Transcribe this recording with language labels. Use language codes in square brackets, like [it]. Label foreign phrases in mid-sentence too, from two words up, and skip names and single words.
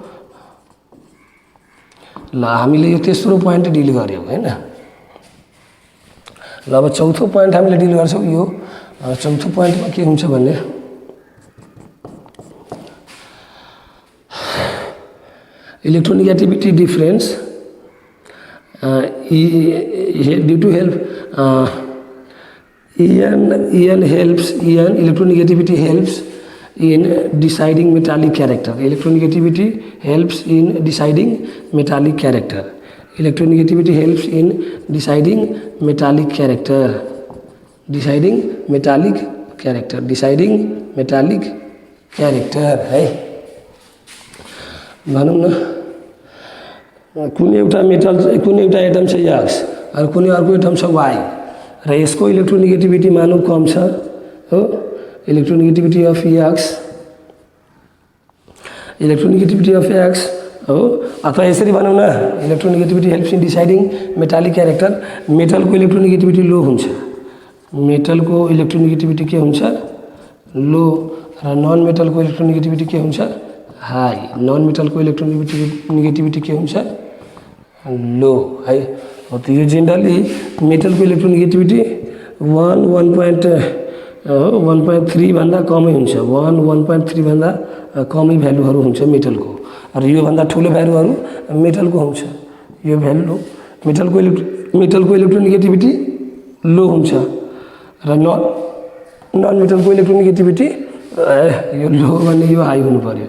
[ne] ल हामीले यो तेस्रो पोइन्ट डिल गऱ्यौँ हैन। ल अब चौथो पोइन्ट हामीले डिल गर्छौँ। यो चौथो पोइन्टमा के हुन्छ भने [en] electronegativity difference due to help EN helps electronegativity helps in deciding metallic character. Electronegativity helps in deciding metallic character. Electronegativity helps in deciding metallic character. Deciding metallic character. Deciding metallic character है। [ne] भनौँ न कुनै एउटा मेटल कुनै एउटा एटम छ X और कुनै अर्को एटम छ Y र यसको इलेक्ट्रोनेगेटिभिटी मानौँ कम छ हो। [en] electronegativity of X electronegativity of X हो। [ne] अथवा यसरी भनौँ न [en] electronegativity helps in deciding metallic character. [ne] मेटलको इलेक्ट्रोनेगेटिभिटी लो हुन्छ। मेटलको इलेक्ट्रोनेगेटिभिटी के हुन्छ लो र नन मेटलको इलेक्ट्रोनेगेटिभिटी के हुन्छ हाई। नन मेटलको इलेक्ट्रोनेगेटिभिटी के हुन्छ लो है। हो तो यो जेनरली मेटलको इलेक्ट्रोनेगेटिभिटी 1.3 भन्दा कमै हुन्छ। 1.3 भन्दा कमै भ्यालुहरू हुन्छ मेटलको र यो भन्दा ठुलो भ्यालुहरू मेटलको हुन्छ। यो भ्यालु मेटलको इलेक्ट्रोनेगेटिभिटी लो हुन्छ र नन मेटलको इलेक्ट्रोनेगेटिभिटी यो लो भने यो हाई हुनु पर्यो।